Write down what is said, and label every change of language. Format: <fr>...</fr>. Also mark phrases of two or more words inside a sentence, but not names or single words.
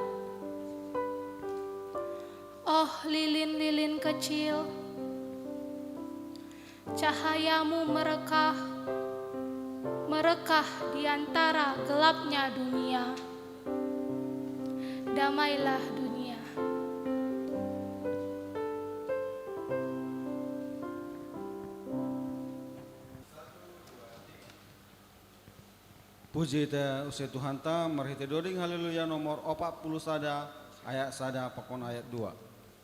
<id>Oh lilin-lilin kecil, cahayamu merekah di antara gelapnya dunia. Damailah dunia.</id> <bts>Puji te usai Tuhan ta marhite doding haleluya nomor 40 sada ayat sada pakon ayat 2.</bts>